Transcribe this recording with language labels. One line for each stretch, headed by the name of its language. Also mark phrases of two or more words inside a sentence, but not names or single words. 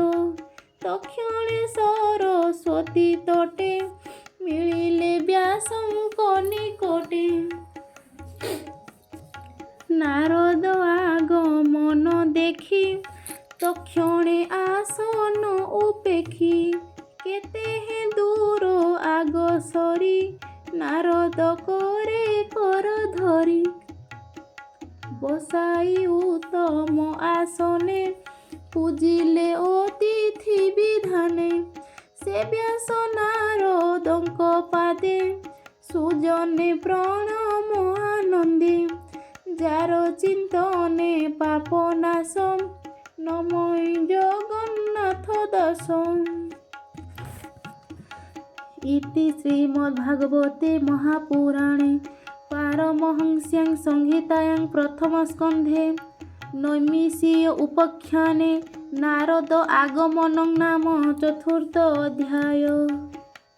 Odia: ତକ୍ଷଣେ ସରସ୍ୱତୀ ତଟେ ମିଳିଲେ ବ୍ୟାସଙ୍କ ନିକଟେ। ନାରଦ ଆଗମନ ଦେଖି ତକ୍ଷଣେ ଆସନ ଉପେକ୍ଷି। କେତେ ହେ ଦୂର ଆଗ ସରି ନାରଦ କରେ କର ଧରି। ବସାଇ ଉତ୍ତମ ଆସନେ ପୂଜିଲେ ଅତିଥି ବିଧାନେ। ସେ ବ୍ୟାସ ନାରଦଙ୍କ ପାଦେ ସୁଜନେ ପ୍ରଣାମ ଆନନ୍ଦେ। ଯାର ଚିନ୍ତନେ ପାପ ନାଶ ନମଃ ଜଗନ୍ନାଥ ଦାସ।
Sanskrit: इति श्रीमद्भागवते महापुराणे पारमहंस्यां संहितायां प्रथमस्कन्धे नैमिषीय उपाख्याने नारद आगमनं नाम चतुर्थ अध्याय।